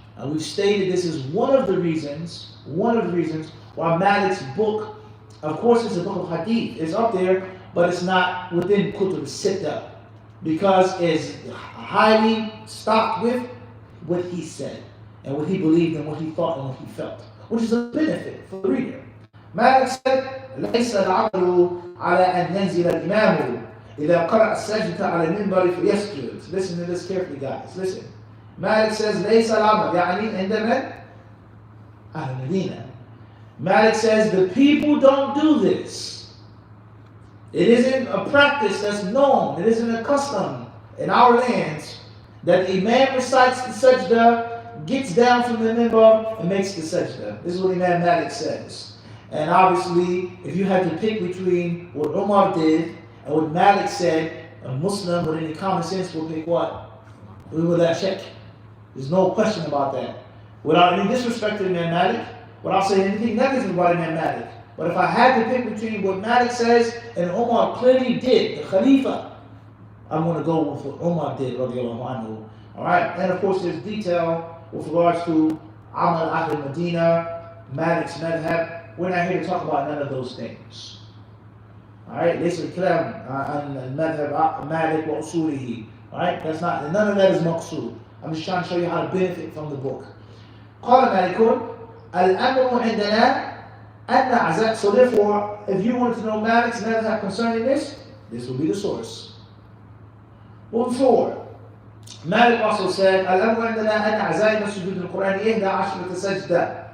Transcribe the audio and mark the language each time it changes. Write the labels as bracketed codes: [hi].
[en] And we've stated this is one of the reasons why Malik's book, of course it's a book of hadith, it's up there, but it's not within kutub sitta, because it's highly stocked with what he said, and what he believed, and what he thought, and what he felt, which is a benefit for the reader. Malik said, [ar] ليس العمل على أن ينزل الإمام إذا قرأ السجدة على المنبر فيسجد. [en] Listen to this carefully, guys. Listen. Malik says, [ar] ليس العمل يعني عند من؟ أهل المدينة. [en] Malik says, the people don't do this. It isn't a practice that's known. It isn't a custom in our lands that the Imam recites the sajda, gets down from the minbar, and makes the sajda. This is what Imam Malik says. And obviously, if you had to pick between what Umar did and what Malik said, a Muslim with any common sense will pick what? We will that check. There's no question about that. Without any disrespect to Imam Malik, without saying anything negative about Imam Malik. But if I had to pick between what Malik says and Umar clearly did, the Khalifa, I'm going to go with what Umar did, radiallahu anhu. Alright, and of course there's detail with regards to Amal Ahl Medina, Malik's madhab. We're not here to talk about none of those things. Alright, [ar] ليس الكلام عن المذهب مالك وأصوله. [en] Alright, that's not, none of that is مقصود. I'm just trying to show you how to benefit from the book. [ar] قال مالك الأمر عندنا أن عزاء. [en] So therefore, if you wanted to know Malik's madhab concerning this will be the source. Moving forward, Malik also said [ar] الأمر عندنا أن عزائم سجود القرآن 11 سجدة.